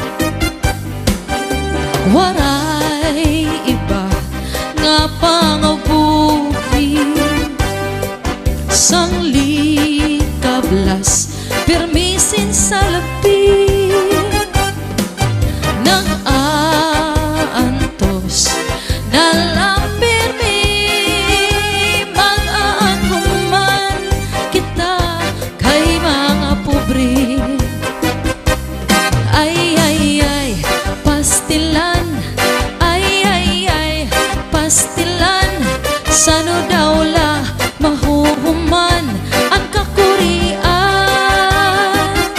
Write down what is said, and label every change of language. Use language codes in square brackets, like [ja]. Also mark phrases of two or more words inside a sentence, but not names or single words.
[hil] Waray iba nga pangabuhi sang likablas pirmisin sa labi nang aantos na lang pirmi mag-aanhuman kita kay mga pobre. [war] Ay pastilan, ay pastilan, sano daw la mahuhuman ang kakurian.